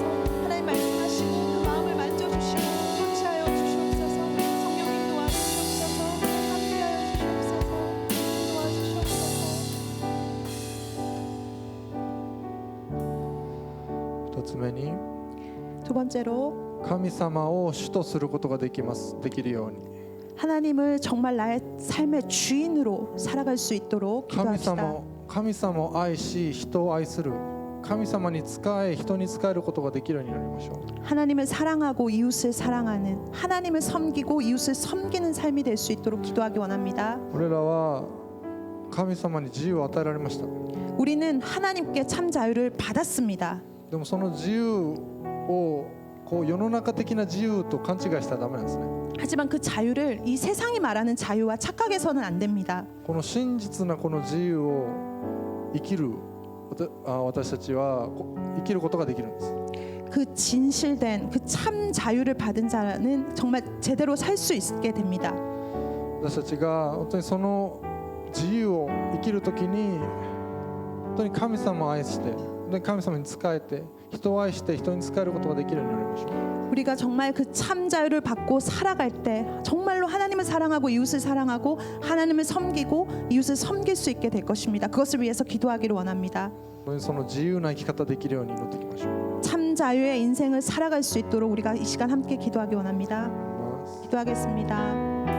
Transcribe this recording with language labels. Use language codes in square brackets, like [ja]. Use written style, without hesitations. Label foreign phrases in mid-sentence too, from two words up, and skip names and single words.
[ko] 하나님 말씀하시고 그 마음을 만져주시고 터치하여 주시옵소서. 성령님 도와주시옵소서. 함께하여 주시옵소서. 도와주시옵소서. [ja] 2 つ目に [ko] 두 번째로 [ja] 神様を主とすることができるように。 [ko] 하나님을 정말 나의 삶의 주인으로 살아갈 수 있도록 [ja] 神 [ko] 기도합시다. [ja] 神様を愛し人を愛する神様に仕え人に仕えることができるようになりましょう。 [ko] 하나님을 사랑하고 이웃을 사랑하는 하나님을 섬기고 이웃을 섬기는 삶이 될 수 있도록 기도하기 원합니다. [ja] 俺らは神様に自由を与えられました。 [ko] 우리는 하나님께 참 자유를 받았습니다. [ja] でもその自由をこう世の中的な自由と勘違いしたらダメなんですね。 [ko] 하지만 그 자유를 이 세상이 말하는 자유와 착각해서는 안 됩니다. [ja] この真実なこの自由を生きる私たちは生きることができるんです。 [ko] 그 진실된 그 참 자유를 받은 자는 정말 제대로 살 수 있게 됩니다. [ja] 私たちが本当にその自由を生きるときに本当に神様を愛してで神様に仕えて人を愛して人に仕えることができるようになりましょう。 [ko] 우리가 정말 그 참 자유를 받고 살아갈 때 정말로 하나님을 사랑하고 이웃을 사랑하고 하나님을 섬기고 이웃을 섬길 수 있게 될 것입니다. 그것을 위해서 기도하기를 원합니다. [ja] その自由な生き方できるように祈っていきましょう。 [ko] 참 자유의 인생을 살아갈 수 있도록 우리가 이 시간 함께 기도하기 원합니다. 기도하겠습니다.